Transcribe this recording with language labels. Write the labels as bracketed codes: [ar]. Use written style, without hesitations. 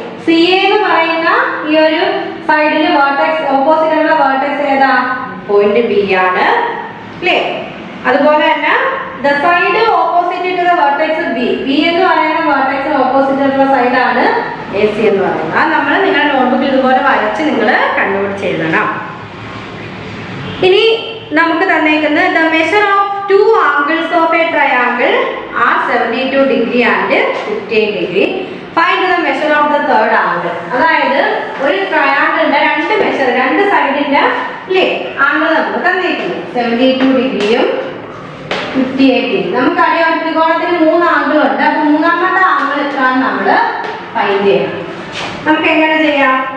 [ml] CA എന്ന് പറയുന്ന ഈ ഒരു സൈഡിൽ വെർട്ടെക്സ് ഓപ്പോസിറ്റ് ആയിട്ടുള്ള വെർട്ടെക്സ് ഏതാ? പോയിന്റ് B ആണ് അല്ലേ? അതുപോലെ തന്നെ the side opposite to the vertex B. B എന്ന് പറയുന്ന വെർട്ടെക്സ് ഓപ്പോസിറ്റ് ആയിട്ടുള്ള സൈഡാണ് AC എന്ന് പറയുന്നത്. അത് നമ്മൾ നിങ്ങളുടെ നോട്ട്ബുക്കിൽ ഇതുപോലെ വരച്ച് നിങ്ങൾ കണ്ടുപിടിച്ച് എഴുതണം. ഇനി നമുക്ക് തന്നേക്കുന്നത് [en] The measure of 2 angles of a triangle are 72 degree and 15 degree. Find the measure of the third angle. [ml] അതായത് ഒരു ട്രയാങ്കിളിന്റെ രണ്ട് സൈഡിന്റെ അല്ലേ ആംഗിൾ നമുക്ക് തന്നിരിക്കുന്നു. 72 ഡിഗ്രിയും 58 ഡിഗ്രി. നമുക്കറിയാം ത്രികോണത്തിന് 3 ആംഗിൾ ഉണ്ട്. അപ്പൊ മൂന്നാമത്തെ ആംഗിൾ എത്രയാണ് നമ്മൾ ഫൈൻഡ് ചെയ്യണം. നമുക്ക് എങ്ങനെ ചെയ്യാം?